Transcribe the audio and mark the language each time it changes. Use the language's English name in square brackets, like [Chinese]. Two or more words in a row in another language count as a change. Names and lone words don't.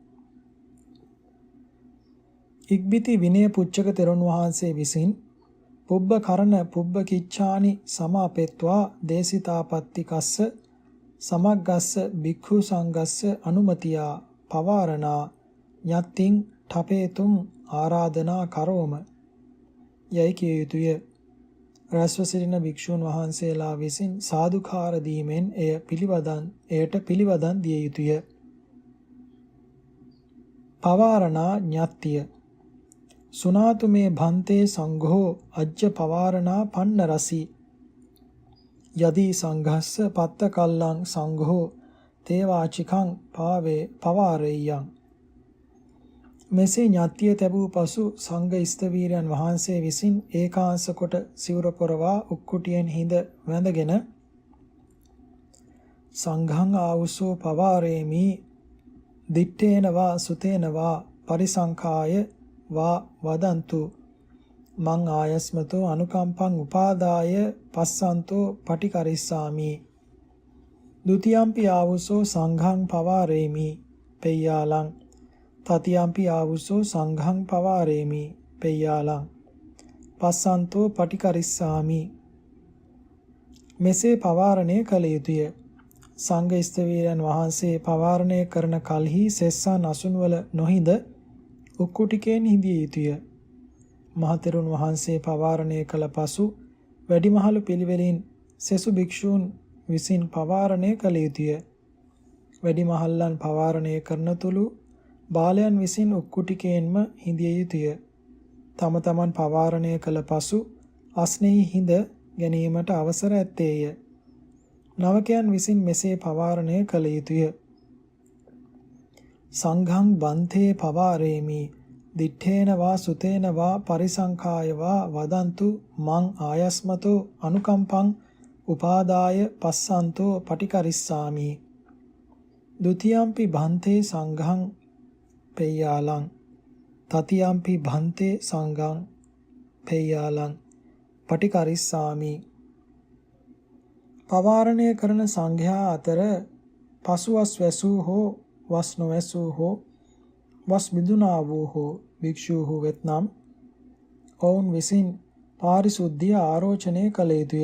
[Sinhala] ඉක්බිති විනය පුච්චක තෙරුන් වහන්සේ විසින් [Pali] පුබ්බ කරණ පුබ්බ කිච්ඡානි සමාපෙත්වා දේසිතාපත්ති කස්ස සමග්ගස්ස භික්ඛු සංඝස්ස අනුමතියා පවාරණා යත්තිං ඨපේතුම් ආරාධනා කරෝම [Sinhala] යයි කිය යුතුය. රැස්ව සිටින භික්ෂූන් වහන්සේලා විසින් සාදුකාර දීමෙන් එයට පිළිවදන් දිය යුතුය. පවාරණා ඤත්තිය. [Pali] සුනාතු මේ භන්තේ සංඝෝ අජ්ජ පවාරණා පන්නරසි යදී සංඝස්ස පත්ත කල්ලං සංඝෝ තේවාචිකං පවාරෙය්‍යං. [Sinhala] මෙසේ ඤත්තිය තැබූ පසු සංඝ ස්තවීරයන් වහන්සේ විසින් ඒකාංශ කොට සිවුර පොරවා උක්කුටියෙන් හිඳ වැඳගෙන [Pali] සංඝං ආවුසෝ පවාරේමි දිත්තේන වා සුතේන වා පරිසංඛාය වා වදන්තු මං ආයස්මතෝ අනුකම්පං උපාදාය පස්සන්තෝ පටිකරිස්සාමි. ဒ ුතියම්පි ආවුසෝ සංඝං පවාරේමි පෙය්‍යාලං තතියම්පි ආවුසෝ සංඝං පවාරේමි පෙය්‍යාලං පස්සන්තෝ පටිකරිස්සාමි. [Sinhala] මෙසේ පවාරණය කළ යුතුය. සංඝ ස්ථවීරයන් වහන්සේ පවාරණය කරන කලෙහි සෙස්සා නසුන්වල නොහිඳ උක්කුටිකෙන් හිඳිය යුතුය. මහතෙරුන් වහන්සේ පවාරණය කළ පසු වැඩිමහලු පිළිවෙලින් සෙසු භික්ෂූන් විසින් පවාරණය කළ යුතුය. වැඩිමහල්ලන් පවාරණය කරන තුරු බාලයන් විසින් උක්කුටිකයෙන්ම හිඳිය යුතුය. තම තමන් පවාරණය කළ පසු අස්නෙහි හිඳ ගැනීමට අවසර ඇත්තේය. නවකයන් විසින් මෙසේ පවාරණය කළ යුතුය. [Pali] සංඝං බන්තේ පවාරේමි දිත්තේන වා සුතේන වා පරිසංඛාය වා වදන්තු මං ආයස්මතෝ අනුකම්පං උපාදාය පස්සන්තෝ පටිකරිස්සාමි. ဒ ුතියම්පි භන්තේ සංඝං පෙය්‍යාලං තතියම්පි භන්තේ සංඝං පෙය්‍යාලං පටිකරිස්සාමි. [Sinhala] පවාරණය කරන සංඝයා අතර පසුවස් වැසූ හෝ වස් නොවැසූ හෝ වස් මිදුනා වූ හෝ භික්ෂූහු වෙත්නම් ඔවුන් විසින් පාරිශුද්ධිය ආරෝචනය කළ යුතුය.